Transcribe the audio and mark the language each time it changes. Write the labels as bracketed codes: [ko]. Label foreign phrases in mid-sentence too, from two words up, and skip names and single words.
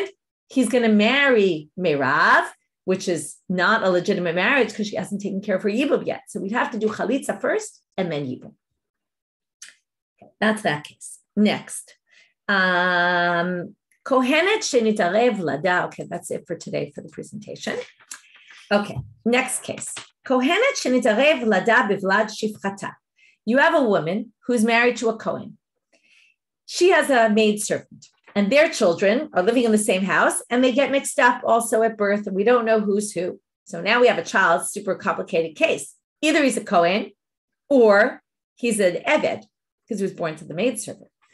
[en] He's going to marry Merav, which is not a legitimate marriage because she hasn't taken care of her yibum yet. So we'd have to do chalitza first and then yibum. Okay, that's that case. Next. [he] כהנת שנתערב ולדה. [en] Okay, that's it for today for the presentation. Okay, next case. [he] כהנת שנתערב ולדה בולד שפחתה. [en] You have a woman who's married to a kohen. She has a maidservant, and their children are living in the same house, and they get mixed up also at birth, and we don't know who's who. So now we have a child, super complicated case. Either he's a kohen, or he's an eved, because he was born to the maidservant.